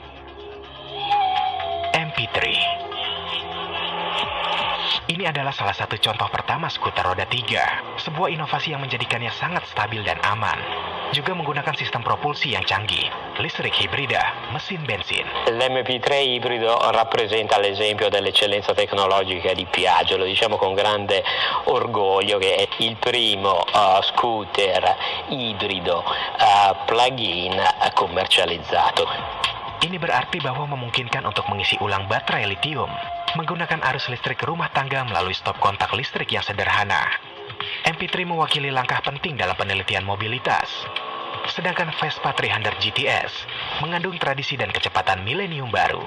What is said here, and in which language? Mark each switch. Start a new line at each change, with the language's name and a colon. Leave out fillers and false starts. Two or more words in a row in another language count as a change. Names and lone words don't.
Indonesian: MP3. Ini adalah salah satu contoh pertama skuter roda 3, sebuah inovasi yang menjadikannya sangat stabil dan aman. Juga menggunakan sistem propulsi yang canggih, listrik hibrida, mesin bensin.
Italian: L'MP3 ibrido rappresenta l'esempio dell'eccellenza tecnologica di Piaggio, lo diciamo con grande orgoglio che è il primo scooter ibrido plug-in commercializzato.
Indonesian: Ini berarti bahwa memungkinkan untuk mengisi ulang baterai litium, menggunakan arus listrik rumah tangga melalui stop kontak listrik yang sederhana. MP3 mewakili langkah penting dalam penelitian mobilitas. Sedangkan Vespa 300 GTS mengandung tradisi dan kecepatan milenium baru.